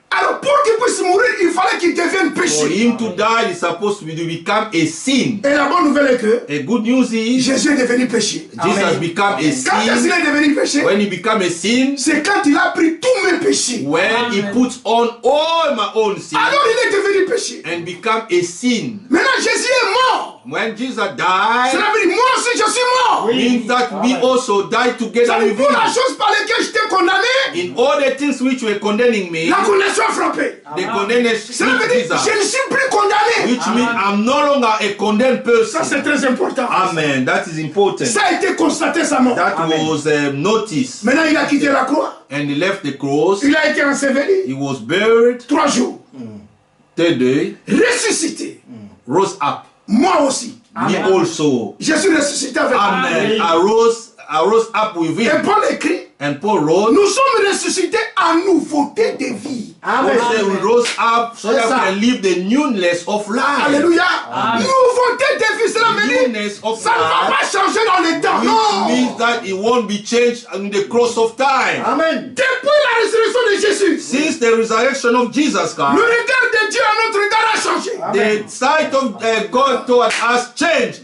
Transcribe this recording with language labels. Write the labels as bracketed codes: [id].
[fr] Alors pour qu'il puisse mourir, il fallait qu'il devienne [en] For [fr] péché. [en] him to die, he's supposed to become a sin. [fr] Et la bonne nouvelle est que [en] A good news is [fr] Jésus est devenu péché. [en] Jesus become a [fr] Quand est-ce qu'il [en] sin. [fr] est devenu péché? [en] When he become a sin, [fr] C'est quand il a pris tous mes péchés. [en] when he puts on all my own sin [fr] Alors il est devenu péché. [en] and become a sin. [fr] Maintenant Jésus est mort. [en] When Jesus died, [fr] Cela veut dire moi aussi je suis mort. [en] means that we also died [fr] Ça [en] together [fr] veut dire [en] with [fr] pour la [en] him. [fr] chose par laquelle j'étais condamné, [en] In all the things which were condemning me, [fr] la condamnation a frappé. [en] the condemnation [fr] Cela veut dire [en] Jesus, [fr] je ne suis plus condamné. [en] which means I'm no longer a condemned [fr] Ça [en] person. [fr] c'est très important. [en] Amen. That is important. [fr] Ça a été constaté sa mort. [en] That was noticed. [fr] Maintenant il a quitté la croix. [en] And he left the cross. [fr] Il a été enseveli. [en] He was buried. [fr] 3 jours. [en] Third day, [fr] Ressuscité. [en] rose up. [fr] Moi aussi. [en] Me also. [fr] Je suis ressuscité avec lui. [en] Amen. I rose up with [fr] Et [en] him. [fr] Paul écrit, [en] And Paul wrote, [fr] nous sommes ressuscités en nouveauté de vie. [en] Paul said we rose up so that we can live the newness of life. [fr] Alléluia. Nouveauté de vie, cela veut dire, [en] Newness of [fr] ça ne va [en] life, [fr] pas changer dans le temps. [en] which [fr] Non. [en] means that it won't be changed in the course of time. Amen. [fr] Depuis la résurrection de Jésus, [en] Since the resurrection of Jesus Christ, [fr] regard de Dieu à notre regard a changé. [en] the sight of God toward us changed.